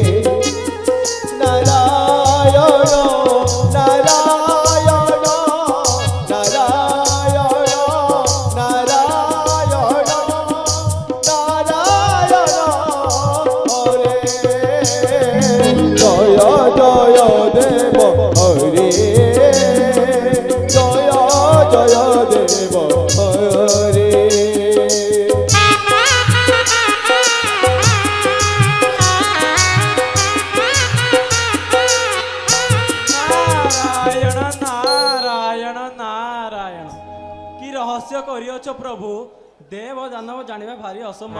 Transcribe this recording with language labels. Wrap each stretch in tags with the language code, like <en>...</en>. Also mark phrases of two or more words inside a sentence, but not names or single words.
<sa>নারায়ণ নারায়ণ নারায়ণ নারায়ণ নারায়ণ হরে। জয় জয় দেব হরে, জয় জয় দেব হরে।</sa> <or>ନାରାୟଣ ନାରାୟଣ ନାରାୟଣ। କି ରହସ୍ୟ କରିଅଛ ପ୍ରଭୁ? ଦେବ ଦାନବ ଜାଣିବା ଭାରି ଅସମ୍ଭବ।</or>